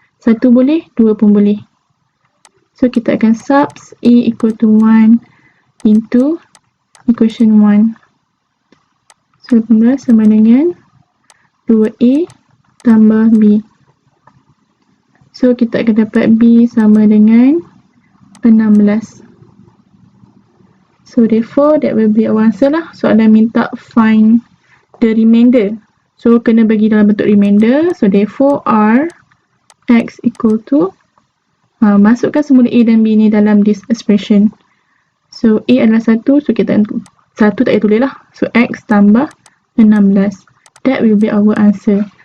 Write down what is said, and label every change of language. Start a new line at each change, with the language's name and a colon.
Malay: 1 boleh, 2 pun boleh.
English: So
Malay: kita akan
English: subs A equal to 1 into equation 1.
Malay: 18 sama dengan 2A tambah B. So kita akan dapat B sama dengan 16.
English: So therefore that will be our answer lah.
Malay: Soalan minta
English: find the remainder.
Malay: So kena bagi dalam bentuk remainder.
English: So therefore R X equal to
Malay: masukkan semula A dan B ni dalam
English: this expression. So A adalah 1. So
Malay: kita 1 tak payah tulis lah.
English: So X tambah 16. That will be our answer.